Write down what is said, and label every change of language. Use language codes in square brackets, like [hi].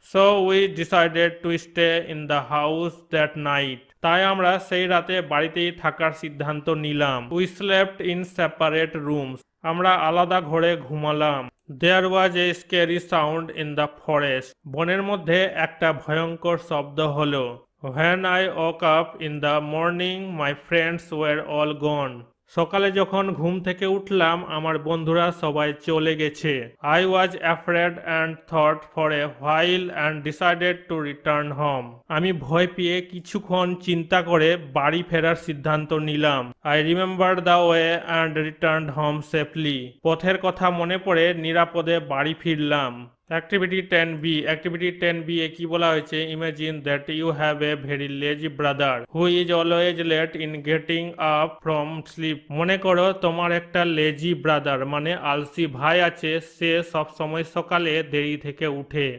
[en] So we decided to stay in the house that night. [bn] তাই আমরা সেই রাতে বাড়িতেই থাকার সিদ্ধান্ত নিলাম। [en] We slept in separate rooms. [bn] আমরা আলাদা ঘরে ঘুমালাম। [en] There was a scary sound in the forest. [bn] বনের মধ্যে একটা ভয়ঙ্কর শব্দ হলো। [en] When I woke up in the morning, my friends were all gone. [bn] সকালে যখন ঘুম থেকে উঠলাম আমার বন্ধুরা সবাই চলে গেছে। [en] I was afraid and thought for a while and decided to return home. [bn] আমি ভয় পেয়ে কিছুক্ষণ চিন্তা করে বাড়ি ফেরার সিদ্ধান্ত নিলাম। [en] I remembered the way and returned home safely. [bn] পথের কথা মনে পড়ে নিরাপদে বাড়ি ফিরলাম। [en] activity 10B, activity 10B [bn] এ কি বলা হয়েছে? [en] Imagine that you have a very lazy brother who is always late in getting up from sleep. [bn] মনে করো তোমার একটা [en] lazy brother [bn] মানে আলসি ভাই আছে, সে সব সময় সকালে দেরি থেকে উঠে।